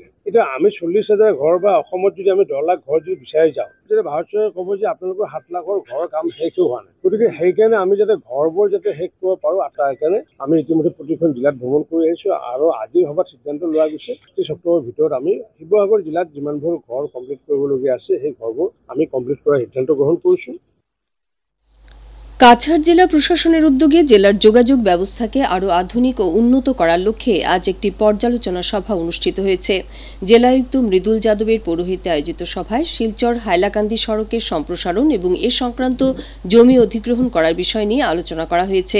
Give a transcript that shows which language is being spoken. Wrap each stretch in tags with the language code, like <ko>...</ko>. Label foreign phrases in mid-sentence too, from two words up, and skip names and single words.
<as>এতিয়া আমি 40,000 ঘৰ বা অসমত যদি আমি 10 লাখ ঘৰ যদি বিচাৰি যাওঁ তেতিয়া ভাৰত চৰকাৰে ক'ব যে আপোনালোকৰ 7 লাখৰ ঘৰৰ কাম শেষো হোৱা নাই। গতিকে সেইকাৰণে আমি যাতে ঘৰবোৰ যাতে শেষ কৰিব পাৰোঁ তাৰ কাৰণে আমি ইতিমধ্যে প্ৰতিখন জিলাত ভ্ৰমণ কৰি আহিছোঁ আৰু আজিৰ সভাত সিদ্ধান্ত লোৱা গৈছে এই সপ্তাহৰ ভিতৰত আমি শিৱসাগৰ জিলাত যিমানবোৰ ঘৰ কমপ্লিট কৰিবলগীয়া আছে সেই ঘৰবোৰ আমি কমপ্লিট কৰাৰ সিদ্ধান্ত গ্ৰহণ কৰিছোঁ।</as> <bn>কাছাড় জেলা প্রশাসনের উদ্যোগে জেলার যোগাযোগ ব্যবস্থাকে আরও আধুনিক ও উন্নত করার লক্ষ্যে আজ একটি পর্যালোচনা সভা অনুষ্ঠিত হয়েছে। জেলায়ুক্ত মৃদুল যাদবের পৌরোহিত্যে আয়োজিত সভায় শিলচর হাইলাকান্দি সড়কের সম্প্রসারণ এবং এ সংক্রান্ত জমি অধিগ্রহণ করার বিষয় নিয়ে আলোচনা করা হয়েছে।</bn>